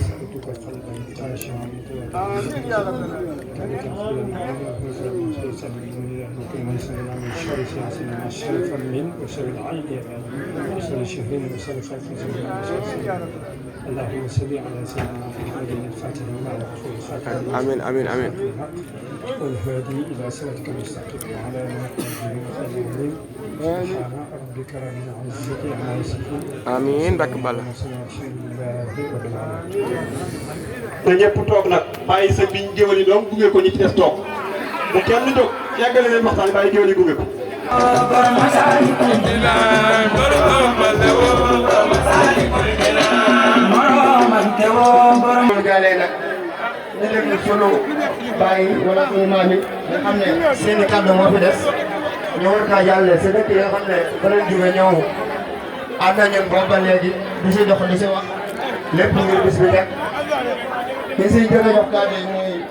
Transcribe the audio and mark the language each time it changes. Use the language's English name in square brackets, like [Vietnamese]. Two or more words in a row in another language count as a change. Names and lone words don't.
[Arabic] وتوقع قلبا تعشى آمين يا رب كذلك من شر سياسي من شر فم وشر العين وشر الشهرين وشر خلق اللهم صل على سيدنا محمد الفاتح وعلى رسول الخاتم آمين آمين آمين والهادي إلى صراطك المستقيم وعلى آله سبحان ربك رب العزة عما يصفون آمين بك بالله [Wolof] te ñëpp toog nag bàyyi sa biñ géwél yi doom gunge ko ñi ci des toog bu kenn jóg yàggale leen waxtaan bàyyi géwél yi gunge ko gaale nag ñu déglu sunu bàyyi wala sunu maam yi nga xam ne seen i kàddu moo fi des ñu war kaa jàllale si dëkk yi nga xam ne ba leen jóge ñëw ànd ak ñun boobu ba léegi di si dox di si wax lépp ngir bis bi teg ki si gën a jox kàddu yi muy